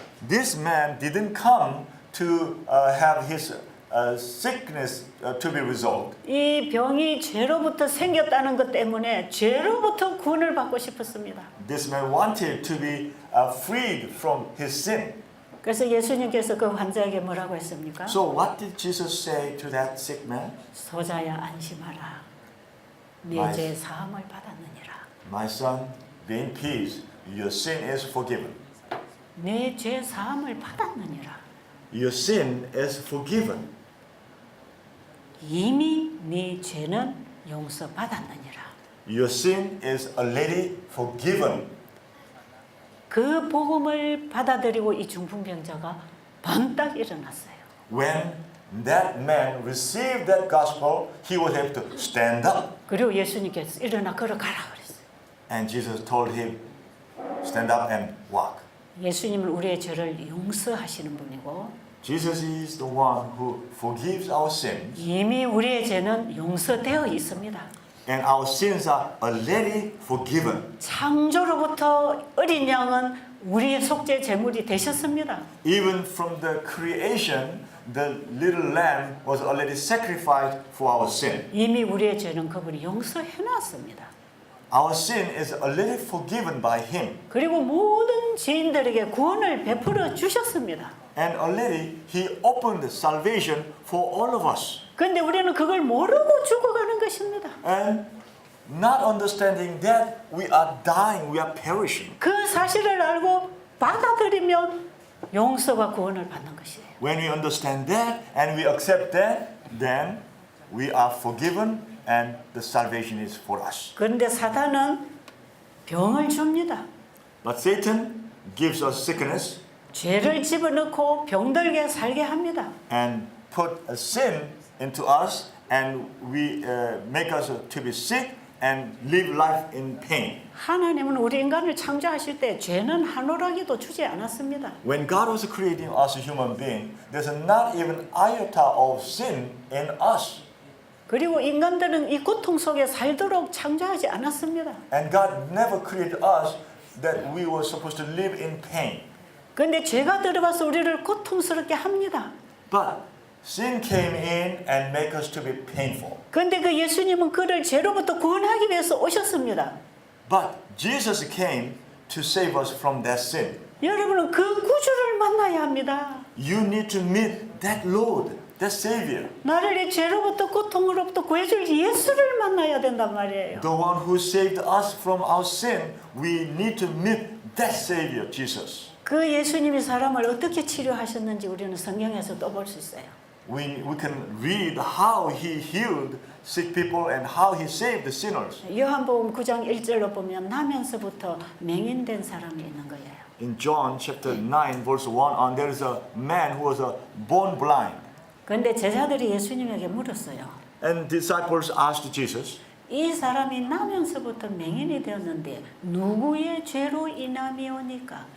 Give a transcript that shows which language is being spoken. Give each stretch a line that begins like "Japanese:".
English: This man didn't come to have his sickness to be resolved.
Korean: 이 병이 죄로부터 생겼다는 것 때문에 죄로부터 구원을 받고 싶었습니다.
English: This man wanted to be freed from his sin.
Korean: 그래서 예수님께서 그 환자에게 뭐라고 했습니까?
English: So what did Jesus say to that sick man?
Korean: 소자야 안심하라. 네
English: My-
Korean: 죄 사함을 받았느니라.
English: My son, be in peace. Your sin is forgiven.
Korean: 네 죄 사함을 받았느니라.
English: Your sin is forgiven.
Korean: 이미 네 죄는 용서받았느니라.
English: Your sin is already forgiven.
Korean: 그 복음을 받아들이고 이 중풍병자가 번딱 일어났어요.
English: When that man received that gospel, he was able to stand up.
Korean: 그리고 예수님께서 일어나 걸어가라 그랬어요.
English: And Jesus told him, stand up and walk.
Korean: 예수님은 우리의 죄를 용서하시는 분이고
English: Jesus is the one who forgives our sins,
Korean: 이미 우리의 죄는 용서되어 있습니다.
English: and our sins are already forgiven.
Korean: 창조로부터 어린 양은 우리의 속죄 제물이 되셨습니다.
English: Even from the creation, the little lamb was already sacrificed for our sin.
Korean: 이미 우리의 죄는 그분이 용서해 놨습니다.
English: Our sin is already forgiven by Him.
Korean: 그리고 모든 죄인들에게 구원을 베풀어 주셨습니다.
English: And already He opened salvation for all of us.
Korean: 그런데 우리는 그걸 모르고 죽어가는 것입니다.
English: And not understanding that we are dying, we are perishing.
Korean: 그 사실을 알고 받아들이면 용서와 구원을 받는 것이에요.
English: When we understand that and we accept that, then we are forgiven and the salvation is for us.
Korean: 그런데 사단은 병을 줍니다.
English: But Satan gives us sickness
Korean: 죄를 집어넣고 병들게 살게 합니다.
English: and put a sin into us and we make us to be sick and live life in pain.
Korean: 하나님은 우리 인간을 창조하실 때 죄는 한 오라기도 주지 않았습니다.
English: When God was creating us a human being, there's not even iota of sin in us.
Korean: 그리고 인간들은 이 고통 속에 살도록 창조하지 않았습니다.
English: And God never created us that we were supposed to live in pain.
Korean: 그런데 죄가 들어와서 우리를 고통스럽게 합니다.
English: But sin came in and make us to be painful.
Korean: 그런데 그 예수님은 그를 죄로부터 구원하기 위해서 오셨습니다.
English: But Jesus came to save us from that sin.
Korean: 여러분은 그 구주를 만나야 합니다.
English: You need to meet that Lord, that Savior.
Korean: 나를 이 죄로부터 고통으로부터 구해줄 예수를 만나야 된단 말이에요.
English: The one who saved us from our sin. We need to meet that Savior, Jesus.
Korean: 그 예수님이 사람을 어떻게 치료하셨는지 우리는 성경에서 또 볼 수 있어요.
English: We can read how He healed sick people and how He saved the sinners.
Korean: 요한복음 9장 1절로 보면 나면서부터 맹인된 사람이 있는 거예요.
English: In John chapter 9 verse 1 on, there is a man who was born blind.
Korean: 그런데 제자들이 예수님에게 물었어요.
English: And disciples asked Jesus,
Korean: 이 사람이 나면서부터 맹인이 되었는데 누구의 죄로 인함이오니까?